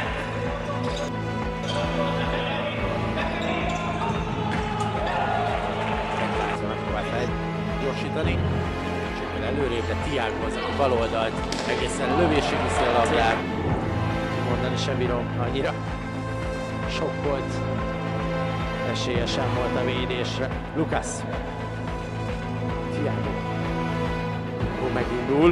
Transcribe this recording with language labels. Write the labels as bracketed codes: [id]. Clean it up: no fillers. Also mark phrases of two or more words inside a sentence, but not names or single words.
[hu] Megpróbál gyorsítani. Előrébb, de Tiago az, aki bal oldalt egészen lövésig viszi a labdát. Mondani sem bírom, annyira sok volt. Esélye sem volt a védésre. Lucas. Tiago. Ó, megindul.